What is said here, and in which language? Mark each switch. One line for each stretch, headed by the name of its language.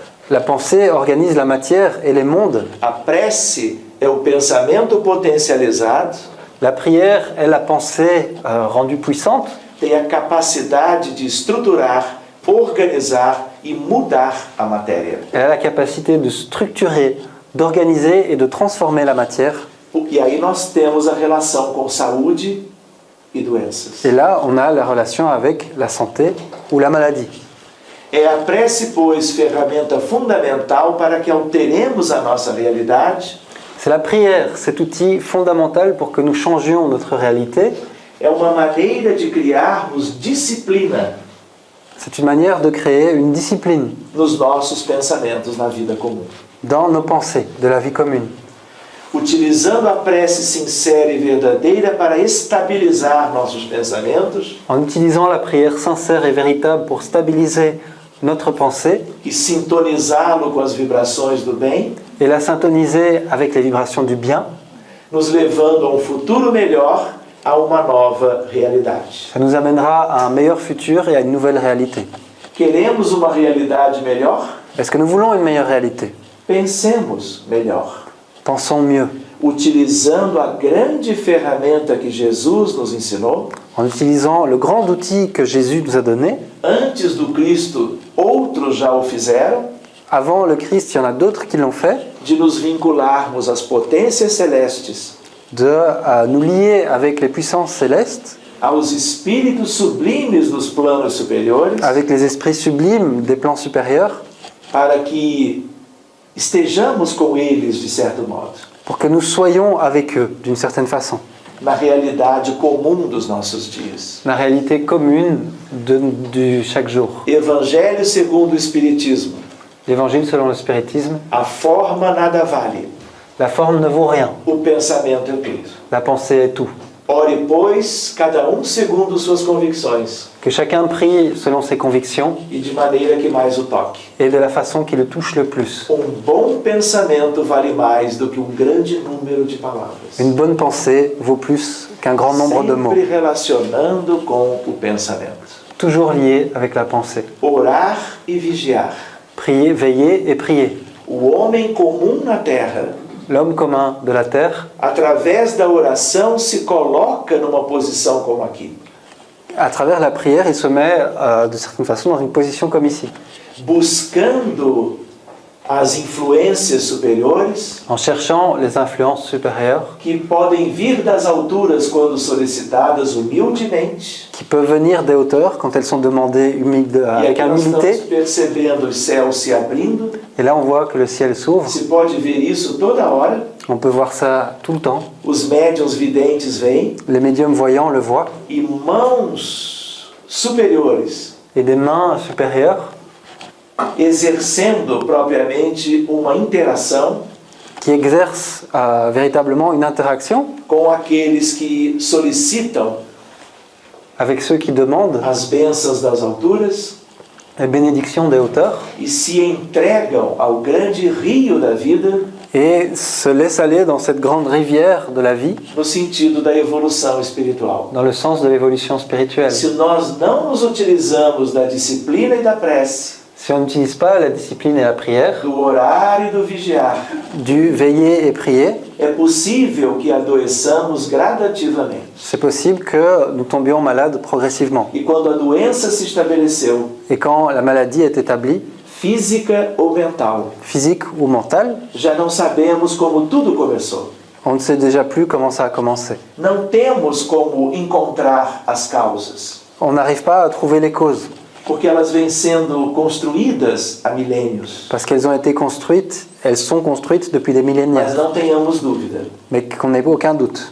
French: La pensée organise la matière et les mondes.
Portuguese: A prece é o pensamento potencializado.
French: La prière est la pensée rendue puissante.
Portuguese: Tem a capacidade de estruturar, organizar e mudar a matéria.
French: Elle a la capacité de structurer, d'organiser et de transformer la matière.
Portuguese: E aí nós temos a relação com saúde e doenças.
French: Et là, on a la relation avec la santé ou la maladie.
Portuguese: É a prece, pois, ferramenta fundamental para que alteremos a nossa realidade.
French: C'est la prière, cet outil fondamental pour que nous changions notre réalité.
Portuguese: É uma maneira de criarmos disciplina
French: C'est une manière de créer une discipline
Portuguese: nos nossos pensamentos na vida comum.
French: dans nos pensées de la vie commune.
Portuguese: Utilizando a prece sincera e verdadeira para estabilizar nossos pensamentos
French: En utilisant la prière sincère et véritable pour stabiliser notre pensée
Portuguese: e sintonizá-lo com as vibrações do bem,
French: et la syntoniser avec les vibrations du bien,
Portuguese: nos levando a um futuro melhor, a uma nova realidade.
French: ça nous amènera à un meilleur futur et à une nouvelle réalité.
Portuguese: Queremos uma realidade melhor?
French: Est-ce que nous voulons une meilleure réalité?
Portuguese: Pensemos melhor.
French: Pensons mieux,
Portuguese: Utilizando a grande ferramenta que Jesus nos ensinou.
French: en utilisant le grand outil que Jésus nous a donné.
Portuguese: Antes do Cristo, outros já o fizeram,
French: Avant le Christ, il y en a d'autres qui l'ont fait,
Portuguese: de nos vincularmos às potências celestes,
French: de nous lier avec les puissances célestes,
Portuguese: aos espíritos sublimes dos planos superiores,
French: avec les esprits sublimes des plans supérieurs,
Portuguese: para que estejamos com eles, de certo modo,
French: pour que nous soyons avec eux d'une certaine façon.
Portuguese: na realidade comum dos nossos dias.
French: La réalité commune de chaque jour.
Portuguese: Evangelho segundo o Espiritismo.
French: L'évangile selon le spiritisme,
Portuguese: A forma nada vale,
French: la forme ne vaut rien,
Portuguese: o pensamento é tudo.
French: la pensée est tout.
Portuguese: Ore, pois, cada um segundo suas convicções
French: Que chacun prie selon ses convictions
Portuguese: e de maneira que mais o toque.
French: et de la façon qui le touche le plus.
Portuguese: Bom pensamento vale mais do que grande número de palavras.
French: Une bonne pensée vaut plus qu'un grand nombre de mots.
Portuguese: Sempre relacionando com o pensamento.
French: Toujours lié avec la pensée.
Portuguese: Orar e vigiar.
French: Prier, veiller et prier.
Portuguese: O homem comum na terra,
French: L'homme commun de la terre,
Portuguese: através da oração, se coloca numa posição como aqui.
French: à travers la prière, il se met de certaine façon dans une position comme ici.
Portuguese: Buscando as influências superiores,
French: en cherchant les influences supérieures,
Portuguese: que podem vir das alturas quando solicitadas humildemente,
French: qui peuvent venir des hauteurs quand elles sont demandées
Portuguese: e
French: avec
Portuguese: aqui nós estamos
French: humilité.
Portuguese: percebendo os céus se abrindo.
French: Et là, on voit que le ciel s'ouvre.
Portuguese: Se pode ver isso toda hora.
French: On peut voir ça tout le temps.
Portuguese: Os médiuns videntes vêm
French: Les médiums voyants le voient.
Portuguese: e mãos superiores
French: Et des mains supérieures
Portuguese: exercendo propriamente uma interação
French: qui exercent véritablement une interaction
Portuguese: com aqueles que solicitam
French: avec ceux qui demandent
Portuguese: as bênçãos das alturas
French: les bénédictions des hauteurs
Portuguese: e se entregam ao grande rio da vida
French: et se laissent aller dans cette grande rivière de la vie,
Portuguese: no sentido da evolução espiritual.
French: dans le sens de l'évolution spirituelle.
Portuguese: Se nós não nos utilizamos da disciplina e da prece,
French: Si on n'utilise pas la discipline et la prière,
Portuguese: do orar e do vigiar,
French: du veiller et prier,
Portuguese: é possível que adoeçamos gradativamente.
French: c'est possible que nous tombions malades progressivement.
Portuguese: E quando a doença se estabeleceu,
French: Et quand la maladie est établie,
Portuguese: física ou mental,
French: physique ou mentale,
Portuguese: já não sabemos como tudo começou.
French: on ne sait déjà plus comment ça a commencé.
Portuguese: Não temos como encontrar as causas,
French: On n'arrive pas à trouver les causes,
Portuguese: porque elas vêm sendo construídas há milênios.
French: parce qu'elles ont été construites, elles sont construites depuis des
Portuguese: Mas
French: millénaires,
Portuguese: não tenhamos dúvida.
French: mais qu'on n'ait aucun doute.